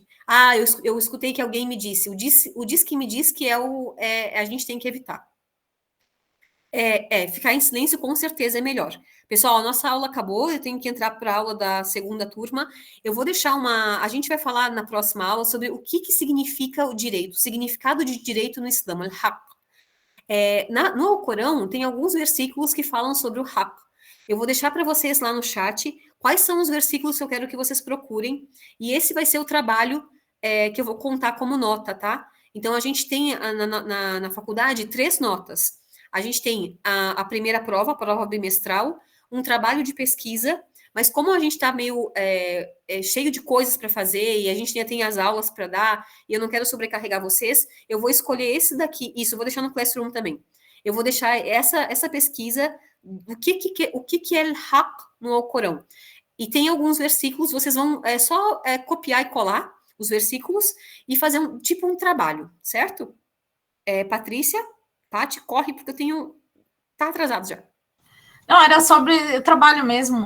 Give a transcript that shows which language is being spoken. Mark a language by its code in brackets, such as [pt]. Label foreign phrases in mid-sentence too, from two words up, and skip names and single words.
[pt] Eu escutei que alguém me disse. O diz que me diz que a gente tem que evitar. Ficar em silêncio com certeza é melhor. Pessoal, a nossa aula acabou, eu tenho que entrar para a aula da segunda turma. Eu vou deixar a gente vai falar na próxima aula sobre o que significa o direito, o significado de direito no Islã, al-haq. No Alcorão, tem alguns versículos que falam sobre o haq. Eu vou deixar para vocês lá no chat quais são os versículos que eu quero que vocês procurem, e esse vai ser o trabalho que eu vou contar como nota, tá? Então, a gente tem na faculdade 3 notas. A gente tem a primeira prova, a prova bimestral, um trabalho de pesquisa, mas como a gente está meio cheio de coisas para fazer e a gente ainda tem as aulas para dar e eu não quero sobrecarregar vocês, eu vou escolher esse daqui, isso, eu vou deixar no Classroom também. Eu vou deixar essa pesquisa, o que é al-haq no Alcorão. E tem alguns versículos, vocês vão só copiar e colar os versículos e fazer um trabalho, certo? Patrícia, Paty, corre, porque tá atrasado já. Não, era sobre trabalho mesmo.